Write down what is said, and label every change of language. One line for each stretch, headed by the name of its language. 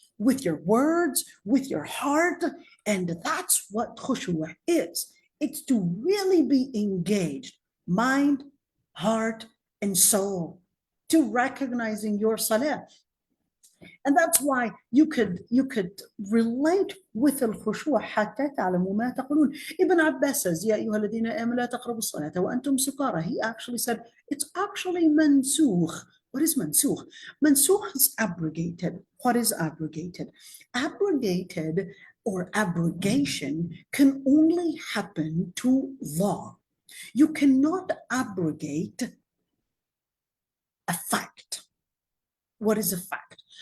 English: with your words, with your heart. And that's what khushu' is. It's to really be engaged, mind, heart, and soul, to recognizing your salah. And that's why you could relate with
Arabic: الخشوع حتى تعلموا ما تقولون.
English: Ibn Abbas says,
Arabic: يا أيها الذين آمنوا لا تقربوا الصلاة وأنتم سكارى.
English: He actually said, it's actually mansukh. What is mansukh? Mansukh is abrogated. What is abrogated? Abrogated or abrogation can only happen to law. You cannot abrogate a fact. What is a fact?